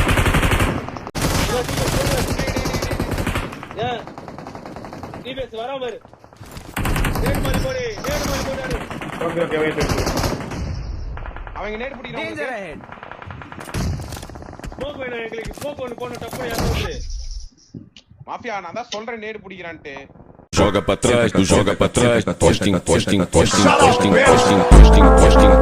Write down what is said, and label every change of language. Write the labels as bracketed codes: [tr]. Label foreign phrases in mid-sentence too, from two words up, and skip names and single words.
[ta] ஏன் டிபிஎஸ் வரா பாரு. நேட் மாதிரி போடு. [en] okay wait. [ta] அவங்க நேட் பிடிக்கிறாங்க. ஸ்மோக் வேணும் எங்களுக்கு. ஸ்மோக் ஒன்னு போன டப்பு யாரோ. மாஃபியா நான் தான் சொல்றேன் நேட் பிடிக்கிறான்ட்டு. [pt] Joga pra trás, tu joga pra trás, [en] posting, posting, posting, posting, posting, posting, posting.